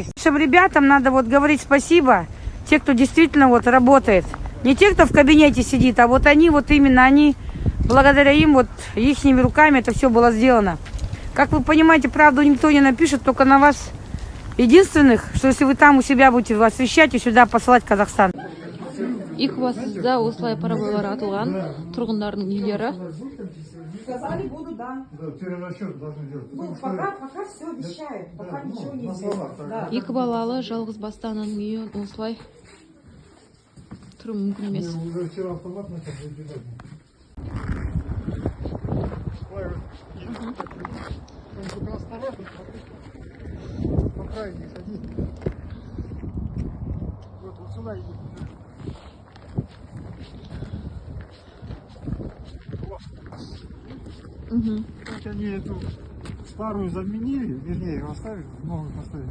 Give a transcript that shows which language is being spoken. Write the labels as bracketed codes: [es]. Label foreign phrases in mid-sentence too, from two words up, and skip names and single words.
[ru] Нашим ребятам надо вот говорить спасибо. Те, кто действительно вот работает. Не те, кто в кабинете сидит, а вот они, вот именно они. Благодаря им, вот ихними руками это все было сделано. Как вы понимаете, правду никто не напишет, только на вас единственных, что если вы там у себя будете освещать и сюда посылать Казахстан. [kk] Екібастұзда осылай параболар атылған тұрғындардың үйлері. [ru] Сказали, буду, да. Да, перерасчет должны делать. Ну, пока все обещают, пока ничего не сделают. Да. [kk] Екі балалы жалғыз бастаның үйі осылай тұру мүмкін емес. [ru] Уже вчера автомат начал выбегать. По крайней ходи. Вот сюда иди. Как они эту старую заменили, вернее, ее оставили, новую поставили.